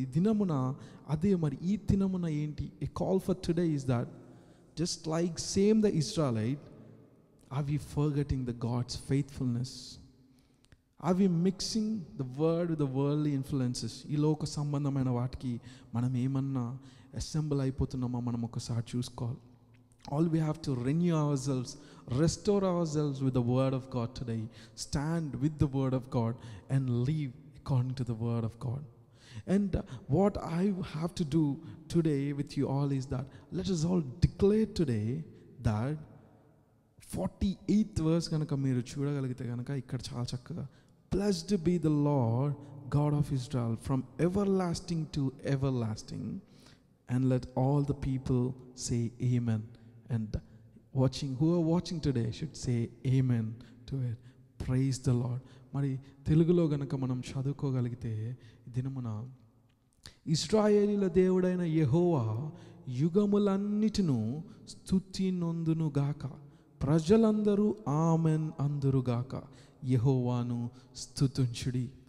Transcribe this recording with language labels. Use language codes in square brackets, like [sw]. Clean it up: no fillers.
[te] ఈ దినమున అదే మరి ఈ దినమున ఏంటి, [en] A call for today is that just like same the Israelite, are we forgetting the God's faithfulness? Are we mixing the word with the worldly influences? [te] ఈ లోక సంబంధమైన వాటికి మనం ఏమన్నా అసెంబుల్ అయిపోతున్నామా మనం ఒకసారి చూసుకోవాలి. [en] All we have to renew ourselves, restore ourselves with the word of God today. Stand with the word of God and live according to the word of God. And what I have to do today with you all is that let us all declare today that 48th verse [te] కనుక మీరు చూడగలిగితే కనుక ఇక్కడ చాలా చక్కగా, [en] blessed be the Lord God of Israel from everlasting to everlasting, and let all the people say amen. And who are watching today should say amen to it. Praise the Lord. [te] మరి తెలుగులో గనక మనం చదువుకోగలిగితే దినమున, ఇశ్రాయేలీల దేవుడైన యెహోవా యుగములన్నిటిను స్తుతి నొందును గాక, ప్రజలందరూ amen అందురుగాక, యెహోవాను స్తుతించుడి.